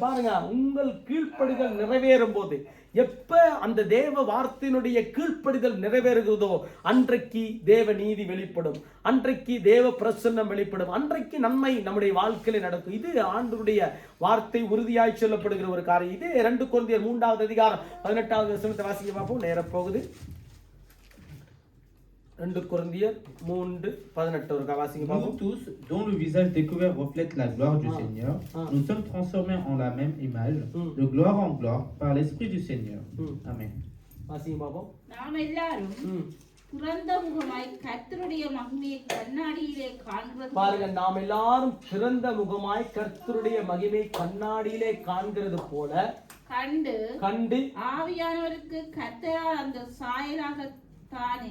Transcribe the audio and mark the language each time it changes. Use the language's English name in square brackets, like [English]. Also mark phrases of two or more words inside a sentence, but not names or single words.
[Tamil] பாருங்க, உங்கள் கீழ்ப்படிதல் நிறைவேறும் போது, எப்ப அந்த தேவ வார்த்தையினுடைய கீழ்ப்படிதல் நிறைவேறுகிறதோ அன்றைக்கு தேவ நீதி வெளிப்படும், அன்றைக்கு தேவ பிரசன்னம் வெளிப்படும், அன்றைக்கு நன்மை நம்முடைய வாழ்க்கையில நடக்கும். இது ஆண்டவருடைய வார்த்தை உறுதியாய் சொல்லப்படுகிற ஒரு காரியம். இது 2 கொரிந்தியர் 3ஆம் அதிகாரம் 18ஆவது வசனத்தை வாசிக்க பார்ப்போம். நேர போகுது. 2 கொரிந்தியர் 3:18 வாசிக்க பார்ப்போம். [French] Nous tous, dont le visage découvert reflète la gloire du Seigneur, nous sommes transformés en la même image, de gloire en gloire, par l'Esprit du Seigneur. Amen. [Tamil] வாசிக்க பார்ப்போம். நாம் எல்லாரும் திறந்த முகமாய் கர்த்தருடைய மகிமையை கண்ணாடியிலே காண்கிறது. பாருங்க, நாம் எல்லாரும் திறந்த முகமாய் கர்த்தருடைய மகிமை கண்ணாடியிலே காண்கிறது போல கண்டு ஆவியானவருக்கு கர்த்தரால் அந்த சாயலாக தானே